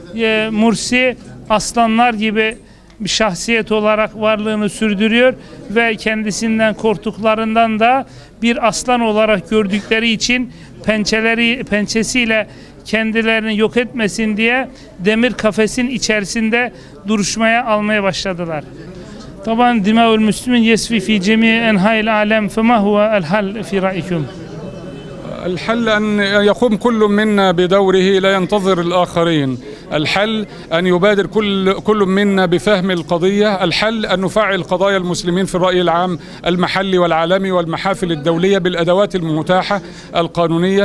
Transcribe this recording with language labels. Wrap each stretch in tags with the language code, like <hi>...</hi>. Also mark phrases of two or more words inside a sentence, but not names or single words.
<tr>Mursi aslanlar gibi bir şahsiyet olarak varlığını sürdürüyor ve kendisinden korktuklarından da bir aslan olarak gördükleri için pençesiyle kendilerini yok etmesin diye demir kafesin içerisinde duruşmaya almaya başladılar.</tr> <ar>طبعا دماء المسلمين يسفي في جميع أنحاء العالم فما هو الحل في رأيكم؟ الحل أن يقوم كل منا بدوره لا ينتظر الآخرين. الحل أن يبادر كل منا بفهم القضية. الحل أن نفعل قضايا المسلمين في الرأي العام المحلي والعالمي والمحافل الدولية بالأدوات المتاحة القانونية.</ar>